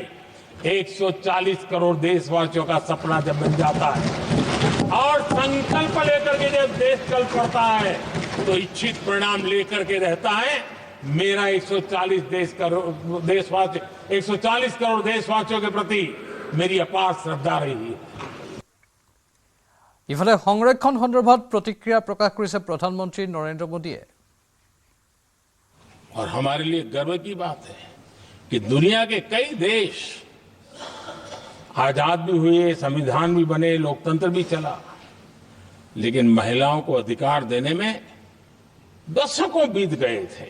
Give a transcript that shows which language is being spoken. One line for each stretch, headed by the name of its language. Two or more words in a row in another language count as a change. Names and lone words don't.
Hindi: 140 करोड़ देशवासियों का सपना जब बन जाता है और संकल्प लेकर के जब देश चल पड़ता है तो इच्छित परिणाम लेकर के रहता है। मेरा 140 करोड़ देशवासियों के प्रति मेरी अपार श्रद्धा रही है।
Assamese: ইফালে সংৰক্ষণ সন্দৰ্ভত প্ৰতিক্ৰিয়া প্ৰকাশ কৰিছে প্ৰধানমন্ত্ৰী নৰেন্দ্ৰ মোদীয়ে।
Hindi: और हमारे लिए गर्व की बात है कि दुनिया के कई देश आजाद भी हुए, संविधान भी बने, लोकतंत्र भी चला, लेकिन महिलाओं को अधिकार देने में दशकों बीत गए थे।